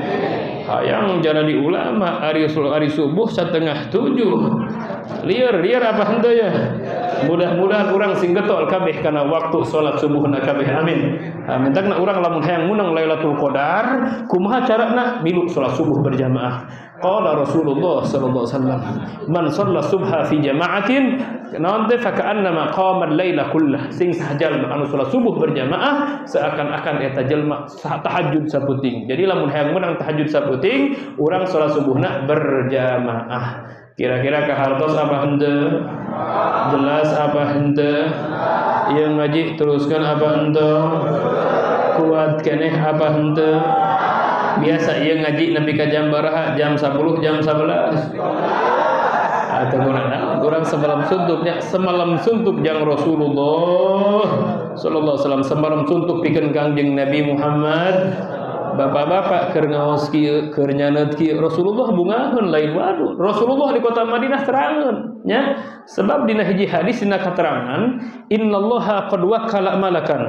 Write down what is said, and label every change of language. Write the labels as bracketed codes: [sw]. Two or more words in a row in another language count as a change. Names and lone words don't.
[su] Hayang jara di ulama ari subuh 6:30. Lieur apa henteu ya? Mudah-mudahan urang sing getol kabeh kana waktu salat subuhna kabeh. Amin. Mentagna urang lamun hayang munang Lailatul Qadar, kumaha carana milu salat subuh berjamaah. [ar] قال رسول الله صلى الله عليه وسلم من صلى الصبح في جماعة nanti فكأنما قام الليل كله." [su] Sing sajalma anu salat subuh berjamaah seakan-akan eta jelma tahajud saputing. Jadi lamun hayang menang tahajud saputing, urang salat subuhna berjamaah. Kira-kira kahartos apa henteu? Jelas apa henteu? Yang ngaji teruskan apa henteu? Kuat keneh apa henteu? Biasa ia ngaji nepi ka jam baraha? Jam 10, jam 11. [id] Atau kurang semalam suntuk [su] jang Rasulullah [ar] صلى الله عليه وسلم, [id] semalam suntuk [su] pikeun Kangjeng Nabi Muhammad. Bapak-bapak keur ngaos kieu, keur nyaneut kieu, Rasulullah bungaheun lain waduh. Rasulullah di kota Madinah terangeun nya. Sebab dina hiji hadis dina katerangan, [ar] إن الله قد وكل ملكا.